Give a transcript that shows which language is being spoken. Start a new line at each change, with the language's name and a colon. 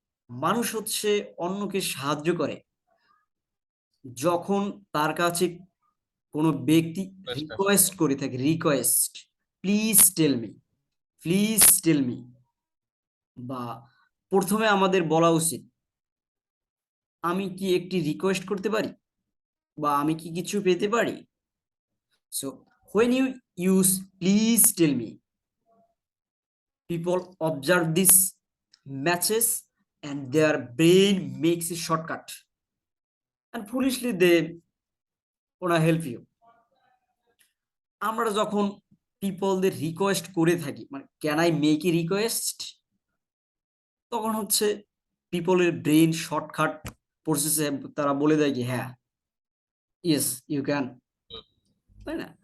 Bangla: মানুষ হচ্ছে অন্যকে সাহায্য করে যখন তার কাছে কোনো ব্যক্তি রিকোয়েস্ট করে থাকে, request,
English: please tell me, please tell me,
Bangla: বা প্রথমে আমাদের বলা উচিত আমি কি একটি রিকোয়েস্ট করতে পারি, বা আমি কি কিছু পেতে পারি।
English: So when you use please tell me, people observe this matches and their brain makes a shortcut and foolishly they wanna help you.
Bangla: আমরা যখন পিপলদের রিকোয়েস্ট করে থাকি, মানে
English: can I make a request,
Bangla: তখন হচ্ছে পিপলের ব্রেন শর্টকাট প্রসেসে তারা বলে দেয় কি হ্যাঁ,
English: yes you can,
Bangla: তাই না?